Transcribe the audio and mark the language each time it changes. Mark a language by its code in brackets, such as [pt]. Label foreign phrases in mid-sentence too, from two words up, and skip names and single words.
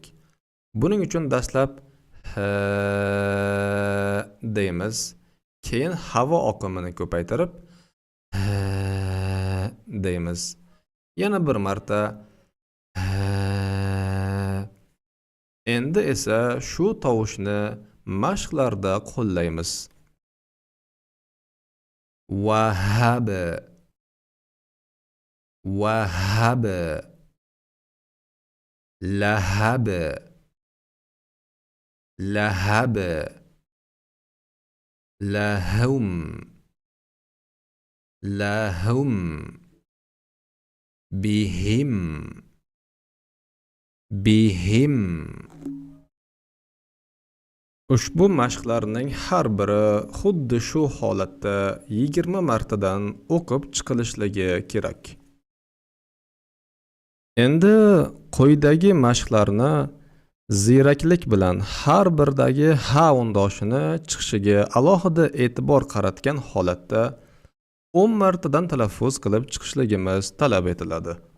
[uz] Buning uchun dastlab deymiz, keyin havo oqimini ko'paytirib deymiz. Yana bir marta. Endi esa shu tovushni mashqlarda qo'llaymiz. [ar] وهاب، وهاب، لهب، لهب، لهم، لهم، بهم، بهم. [uz] Ushbu mashqlarning har biri xuddi shu holatda 20 martadan o'qib chiqilishligi kerak. Endi quyidagi mashqlarni ziyraklik bilan har birdagi ha undoshini chiqishiga alohida e'tibor qaratgan holatda 10 martadan talaffuz qilib chiqishligimiz talab etiladi.